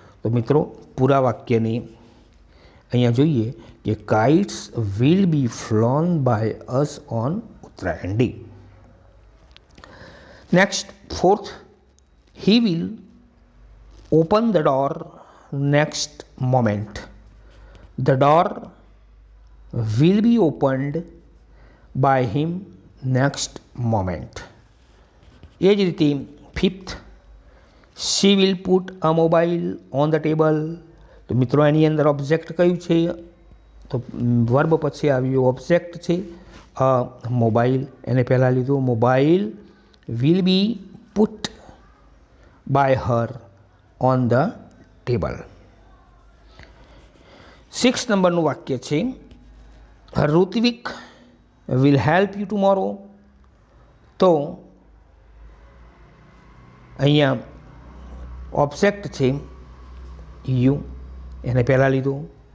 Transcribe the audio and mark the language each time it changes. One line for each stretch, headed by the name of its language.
Gujarati: તો મિત્રો પૂરા વાક્યની અહીંયા જોઈએ કે
English: Kites will be flown by us on Uttarayan day. Next fourth, he will open the door next moment. The door will be opened by him next moment.
Gujarati: એ જ રીતે
English: Fifth, she will put a mobile on the table.
Gujarati: તો મિત્રો એની અંદર object કયું છે? તો verb પછી આવ્યું ઓબ્જેક્ટ છે મોબાઈલ, એને પહેલાં લીધું.
English: Mobile will be put by her on the table.
Gujarati: 6 નંબરનું વાક્ય છે
English: Hrithik will help you tomorrow.
Gujarati: તો અહીંયા ઓબ્જેક્ટ છે યુ, એને પહેલાં લીધું.